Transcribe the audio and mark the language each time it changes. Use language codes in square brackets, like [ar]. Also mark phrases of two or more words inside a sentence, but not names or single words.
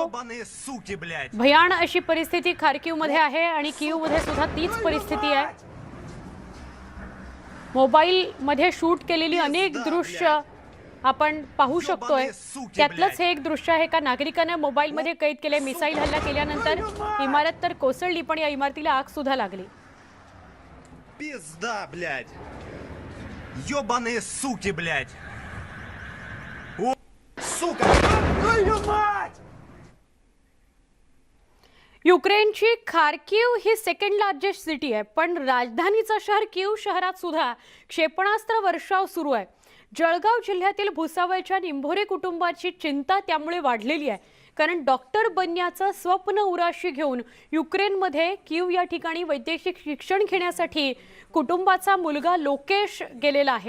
[mr] भयान अशी परिस्थिती खार्किवमध्ये आहे आणि कीवमध्ये सुद्धा तीच परिस्थिती आहे. मोबाईलमध्ये शूट केलेली अनेक दृश्य आपण पाहू शकतोय. त्यातलंच हे एक दृश्य आहे. का नागरिकांना मोबाईलमध्ये कैद केले. मिसाईल हल्ला केल्यानंतर इमारत तर कोसळली, पण या इमारतीला आग सुद्धा लागली. [ru] Пизда, блядь! Ёбаные суки, блядь! О, сука! Твою мать! [mr] युक्रेनची खार्किव ही [en] second largest city [mr] आहे, पण राजधानीचं शहर कीव शहरात सुद्धा क्षेपणास्त्र वर्षाव सुरू आहे. जळगाव जिल्ह्यातील भुसावळच्या निंभोरे कुटुंबाची चिंता त्यामुळे वाढलेली आहे. कारण डॉक्टर बनण्याचं स्वप्न उराशी घेऊन युक्रेनमध्ये कीव या ठिकाणी वैद्यकीय शिक्षण घेण्यासाठी कुटुंबाचा मुलगा लोकेश गेलेला आहे.